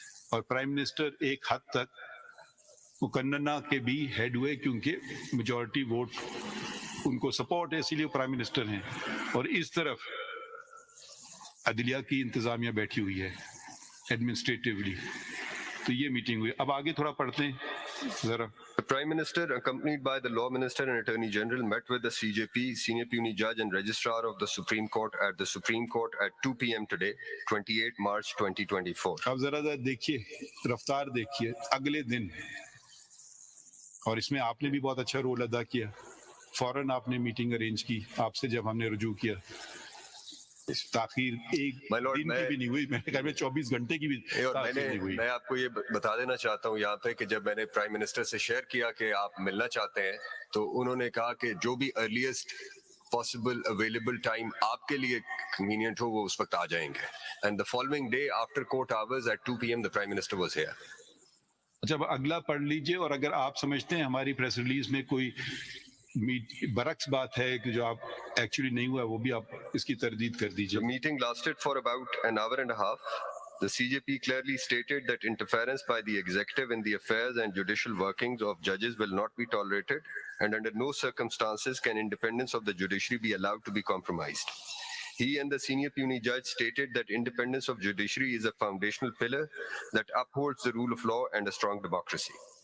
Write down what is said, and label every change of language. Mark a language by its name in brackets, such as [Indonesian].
[Urdu] اور prime minister ایک حد تک مقننہ کے بھی ہیڈ ہوئے, کیونکہ میجورٹی ووٹ ان کو سپورٹ ہے, اسی لیے پرائم منسٹر ہیں. اور اس طرف عدلیہ کی انتظامیہ بیٹھی ہوئی ہے ایڈمنسٹریٹولی. تو یہ میٹنگ ہوئی. اب آگے تھوڑا پڑھتے ہیں ذرا. [English] The Prime Minister, accompanied by the Law Minister and Attorney General, met with the CJP, Senior Puisne Judge and Registrar of the Supreme Court at the Supreme Court at 2 p.m. today, 28 March 2024. [Urdu] اب ذرا دیکھیے, رفتار دیکھیے. اگلے دن, اور اس میں آپ نے بھی بہت اچھا رول ادا کیا, فوراً آپ نے میٹنگ ارینج کی آپ سے جب ہم نے رجوع کیا. تاخیر ایک دن کی بھی نہیں ہوئی, میرے خیال میں 24 گھنٹے کی بھی تاخیر نہیں ہوئی. میں آپ کو یہ بتا دینا چاہتا ہوں یہاں پہ کہ جب میں نے پرائم منسٹر سے شیئر کیا کہ آپ ملنا چاہتے ہیں, تو انہوں نے کہا کہ جو بھی [English] earliest possible available time [Urdu] آپ کے لیے کنوینئنٹ ہو وہ اس وقت آ جائیں گے. [English] And the following day after court hours at 2 p.m. the Prime Minister was here. [Urdu] اچھا, اگلا پڑھ لیجئے, اور اگر آپ سمجھتے ہیں ہماری پریس ریلیز میں کوئی برعکس بات ہے کہ جو آپ ایکچولی نہیں ہوا, وہ بھی آپ اس کی تردید کر دیجیے. [English] The meeting lasted for about an hour and a half. The CJP clearly stated that interference by the executive in the affairs and judicial workings of judges will not be tolerated, and under no circumstances can independence of the judiciary be allowed to be compromised. He and the senior puisne judge stated that independence of judiciary is a foundational pillar that upholds the rule of law and a strong democracy.